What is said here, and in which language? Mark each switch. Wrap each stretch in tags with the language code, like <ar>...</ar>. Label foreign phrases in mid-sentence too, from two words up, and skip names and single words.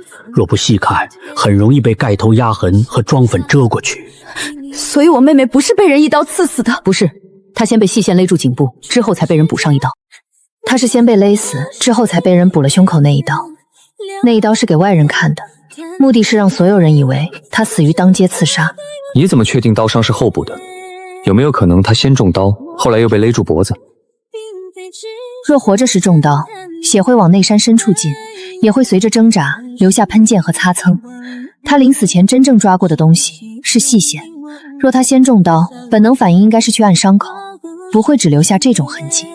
<zh>若不細看，很容易被蓋頭壓痕和妝粉遮過去。所以我妹妹不是被人一刀刺死的？不是，她先被細線勒住頸部，之後才被人補上一刀。她是先被勒死，之後才被人補了胸口那一刀。那一刀是給外人看的，目的是讓所有人以為她死於當街刺殺。你怎麼確定刀傷是後補的？有沒有可能她先中刀，後來又被勒住脖子？若活着時中刀，血會往內山深處進，也會隨着掙扎留下噴濺和擦蹭。他臨死前真正抓過的東西是細線，若他先中刀，本能反應應該是去按傷口，不會只留下這種痕跡。</zh>